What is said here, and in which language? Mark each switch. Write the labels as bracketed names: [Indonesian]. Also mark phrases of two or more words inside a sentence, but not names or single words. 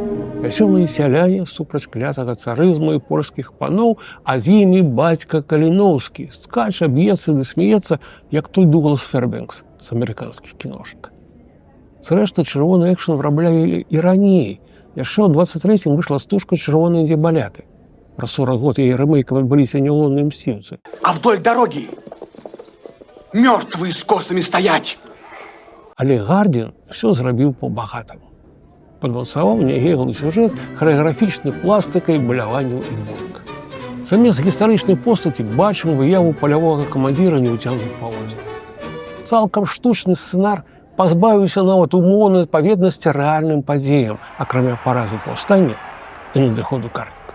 [Belarusian] Вясёлыя сяляне супраць клятага царызму і польскіх паноў, а з імі бацька Каліноўскі скача, б'ецца ды смеецца, як той Дуглас Фербенкс з амерыканскіх кіношак. Зрэшты, чырвоны экшн выраблялі і раней. Яшчэ ў 23-м выйшла стужка «Чырвоныя дзебаляты». Пра 40 год яе рэмейкам адбыліся неўлонныя мсціўцы. [Russian] А вдоль дороги мертвые с косами стоять. [Belarusian] Але Гардзін ўсё зрабіў па-багатаму. Падмацаваў нягеглы сюжэт харэаграфічнай пластыкай, баляванняў і бойка. Замест гістарычнай постаці бачым выяву палявога камандзіра неўцямных паводзін. Цалкам штучны сцэнар пазбавіўся нават умоўнай адпаведнасці рэальным падзеям, акрамя паразы паўстання і надыходу карніка.